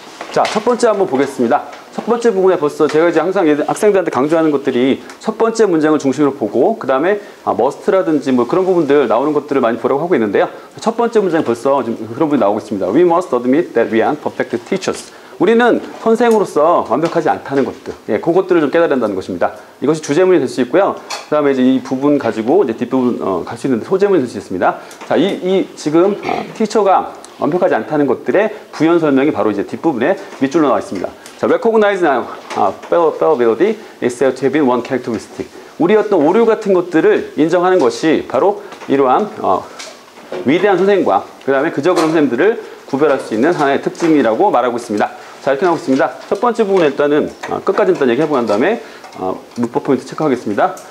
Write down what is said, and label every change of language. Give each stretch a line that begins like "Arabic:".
Korean: 자, 첫 번째 한번 보겠습니다. 첫 번째 부분에 벌써 제가 이제 항상 학생들한테 강조하는 것들이 첫 번째 문장을 중심으로 보고 그 다음에 must라든지 뭐 그런 부분들 나오는 것들을 많이 보라고 하고 있는데요. 첫 번째 문장에 벌써 좀 그런 부분이 나오고 있습니다.
English: We must admit that we aren't perfect teachers.
Korean: 우리는 선생으로서 완벽하지 않다는 것들, 그것들을 좀 깨달아야 한다는 것입니다. 이것이 주제문이 될 수 있고요. 그 다음에 이제 이 부분 가지고 이제 뒷부분 갈 수 있는데 소제문이 될 수 있습니다. 자, 지금 티처가 완벽하지 않다는 것들의 부연 설명이 바로 이제 뒷부분에 밑줄로 나와 있습니다.
English: 자, recognize fallibility is said to have been one characteristic.
Korean: 우리 어떤 오류 같은 것들을 인정하는 것이 바로 이러한 위대한 선생님과 그 다음에 그저 그런 선생님들을 구별할 수 있는 하나의 특징이라고 말하고 있습니다. 자, 이렇게 나오고 있습니다. 첫 번째 부분에 일단은 끝까지 일단 얘기해보고 난 다음에 문법 포인트 체크하겠습니다.